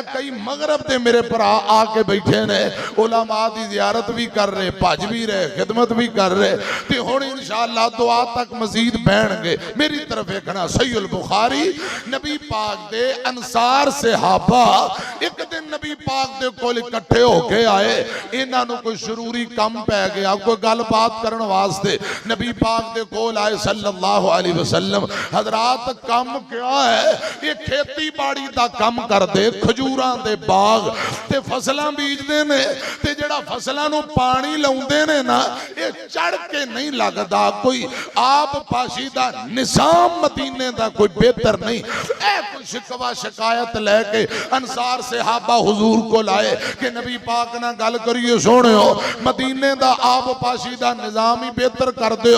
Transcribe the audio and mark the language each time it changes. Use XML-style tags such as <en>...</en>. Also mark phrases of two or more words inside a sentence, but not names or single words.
<pa>ਕਈ ਮਗ਼ਰਬ ਦੇ ਮੇਰੇ ਭਰਾ ਆ ਕੇ ਬੈਠੇ ਨੇ, ਉਲਮਾ ਦੀ ਜ਼ਿਆਰਤ ਭੀ ਕਰ ਰਹੇ, ਭੱਜ ਭੀ ਰਹੇ, ਖ਼ਿਦਮਤ ਭੀ ਕਰ ਰਹੇ ਤੇ ਹੁਣ ਇੰਸ਼ਾਅੱਲਾਹ ਦੁਆ ਤਕ ਮਜ਼ੀਦ ਬਹਿਣਗੇ। ਮੇਰੀ ਤਰਫ਼ ਦੇਖਣਾ। ਸਹੀਹੁਲ ਬੁਖ਼ਾਰੀ ਨਬੀ ਪਾਕ ਦੇ ਅੰਸਾਰ ਸਹਾਬਾ ਇਕ ਦਿਨ ਨਬੀ ਪਾਕ ਦੇ ਕੋਲ ਇਕੱਠੇ ਹੋ ਕੇ ਆਏ। ਇਨ੍ਹਾਂ ਨੂੰ ਕੋਈ ਜ਼ਰੂਰੀ ਕਾਮ ਪੈ ਗਿਆ, ਕੋਈ ਗੱਲਬਾਤ ਕਰਨ ਵਾਸਤੇ ਨਬੀ ਪਾਕ ਦੇ ਕੋਲ ਆਏ</pa> <ar>صلى الله عليه وسلم.</ar> <pa>ਹਜ਼ਰਾਤ ਕਾਮ ਕਿਆ ਹੈ? ਯੇ ਖੇਤੀ ਬਾੜੀ ਦਾ ਕਾਮ ਕਰਦੇ, ਖਜੂਰਾਂ ਦੇ ਬਾਗ਼ ਤੇ ਫ਼ਸਲਾਂ ਬੀਜਦੇ ਨੇ ਤੇ ਜੇੜ੍ਹਾ ਫ਼ਸਲਾਂ ਨੂੰ ਪਾਣੀ ਲਾਉਂਦੇ ਨੇ ਨਾ, ਯੇ ਚੜ੍ਹ ਕੇ ਨਹੀਂ ਲਗਦਾ। ਕੋਈ ਆਬ ਪਾਸ਼ੀ ਦਾ ਨਿਜ਼ਾਮ ਮਦੀਨੇ ਦਾ ਕੋਈ ਬਿਹਤਰ ਨਹੀਂ। ਐ ਕੋਈ ਸ਼ਿਕਵਾ ਸ਼ਿਕਾਇਤ ਲੈ ਕੇ ਅੰਸਾਰ ਸਹਾਬਾ ਹੁਜ਼ੂਰ ਕੋ ਲਾਏ ਕਿ ਨਬੀ ਪਾਕ ਨਾਲ ਗੱਲ ਕਰੀਏ, ਸੋਹਣਿਓ ਮਦੀਨੇ ਦਾ ਆਬ ਪਾਸ਼ੀ ਦਾ ਨਿਜ਼ਾਮ ਹੀ ਬਿਹਤਰ ਕਰ ਦਿਓ।</pa>